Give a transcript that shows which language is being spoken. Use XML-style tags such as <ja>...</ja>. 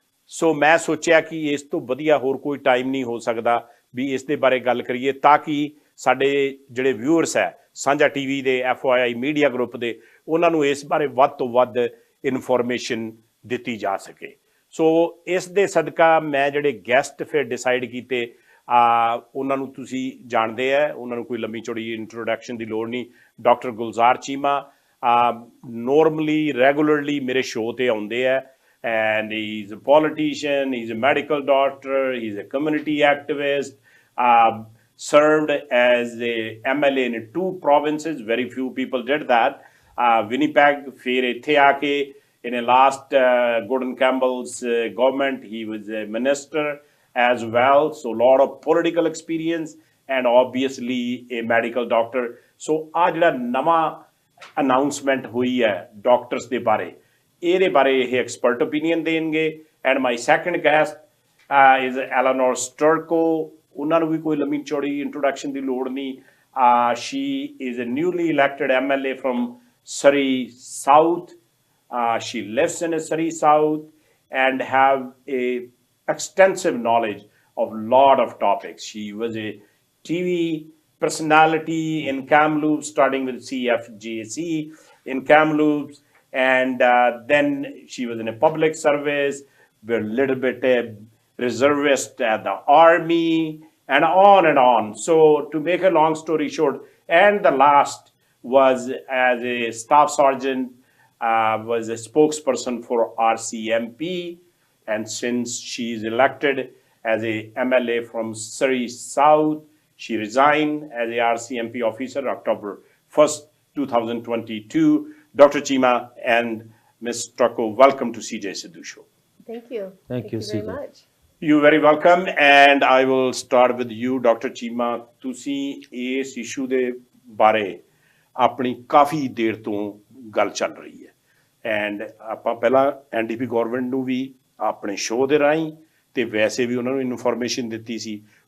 <pa>So ਮੈਂ ਸੋਚਿਆ ਕਿ ਇਸ ਤੋਂ ਵਧੀਆ ਹੋਰ ਕੋਈ ਟਾਈਮ ਨਹੀਂ ਹੋ ਸਕਦਾ ਵੀ ਇਸ ਦੇ ਬਾਰੇ ਗੱਲ ਕਰੀਏ, ਤਾਂ ਕਿ ਸਾਡੇ ਜਿਹੜੇ ਵਿਊਅਰਸ ਹੈ ਸਾਂਝਾ TV ਦੇ FYI ਮੀਡੀਆ ਗਰੁੱਪ ਦੇ, ਉਹਨਾਂ ਨੂੰ ਇਸ ਬਾਰੇ ਵੱਧ ਤੋਂ ਵੱਧ ਇਨਫੋਰਮੇਸ਼ਨ ਦਿੱਤੀ ਜਾ ਸਕੇ। ਸੋ ਇਸ ਦੇ ਸਦਕਾ ਮੈਂ ਜਿਹੜੇ ਗੈਸਟ ਫਿਰ ਡਿਸਾਈਡ ਕੀਤੇ, ਉਹਨਾਂ ਨੂੰ ਤੁਸੀਂ ਜਾਣਦੇ ਆ, ਉਹਨਾਂ ਨੂੰ ਕੋਈ ਲੰਮੀ ਚੌੜੀ ਇੰਟਰੋਡਕਸ਼ਨ ਦੀ ਲੋੜ ਨਹੀਂ।</pa> <en>doctor Gulzar Cheema normally regularly</en> <pa>ਮੇਰੇ ਸ਼ੋਅ 'ਤੇ ਆਉਂਦੇ ਆ,</pa> <en>and he's a politician, he's a medical doctor, he's a community activist, served as a MLA in 2 provinces. Very few people did that. Winnipeg,</en> <pa>ਫਿਰ ਇੱਥੇ ਆ ਕੇ</pa> <en>in a last Gordon Campbell's government, he was a minister as well. So a lot of political experience and obviously a medical doctor.</en> <pa>So ਆ ਜਿਹੜਾ ਨਵਾਂ announcement ਹੋਈ ਹੈ doctors ਦੇ ਬਾਰੇ, ਇਹਦੇ ਬਾਰੇ ਇਹ expert opinion ਦੇਣਗੇ।</pa> <en>And my second guest is Elenore Sturko.</en> <pa>ਉਹਨਾਂ ਨੂੰ ਵੀ ਕੋਈ ਲੰਮੀ ਚੌੜੀ introduction ਦੀ ਲੋੜ ਨਹੀਂ।</pa> <en>She is a newly elected MLA from Surrey South. She lives in Surrey South and have a extensive knowledge of lot of topics. She was a TV personality in Kamloops, starting with CFJC in Kamloops, and then she was in a public service, a little bit reservist at the army, and on and on. So to make a long story short, and the last was as a staff sergeant, was a spokesperson for RCMP, and since she is elected as a MLA from Surrey South, she resigned as a RCMP officer October 1st, 2022. Dr. Cheema and Ms. Sturko, welcome to CJ Sidhu Show. Thank you. Thank you very CJ. much. You're very welcome, and I will start with you, Dr. Cheema.</en> <pa>ਤੁਸੀਂ ਇਸ issue ਦੇ ਬਾਰੇ ਆਪਣੀ ਕਾਫੀ ਦੇਰ ਤੋਂ ਗੱਲ ਚੱਲ ਰਹੀ ਹੈ, ਐਂਡ ਆਪਾਂ ਪਹਿਲਾਂ NDP ਗੌਰਮੈਂਟ ਨੂੰ ਵੀ ਆਪਣੇ ਸ਼ੋਅ ਦੇ ਰਾਹੀਂ ਤੇ ਵੈਸੇ ਵੀ ਉਹਨਾਂ ਨੂੰ ਇਨਫੋਰਮੇਸ਼ਨ ਦਿੱਤੀ ਸੀ।</pa>